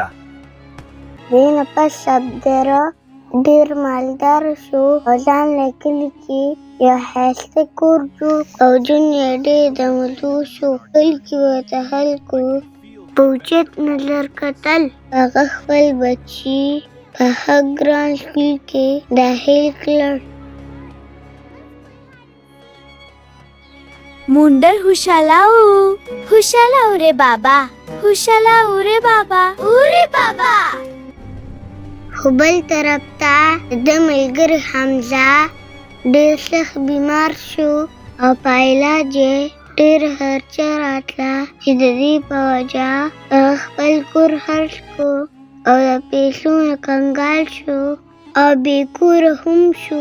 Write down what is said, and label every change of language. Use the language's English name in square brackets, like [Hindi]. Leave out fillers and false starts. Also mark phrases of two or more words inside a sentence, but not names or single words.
[Pashto] دې نه پس شبتر ډېر مالدار شو او ځان له کلي کې یو ښایسته کور جوړ کړ او ژوند یې ډېر د مزو شو. کلي کې ورته خلکو په اوچت نظر کتل. هغه خپل بچي په ښه ګران سکول کې داخل کړل. मुंडर हुशालाऊ रे बाबा रे बाबा. خو بل طرف ته د ملګري حمزه ډېر سخت بیمار شو او په علاج یې ډېر خرچه راتله چې د دې په وجه هغه خپل کور خرڅ کړو او د پیسو نه کنګال شو او بې کوره هم شو.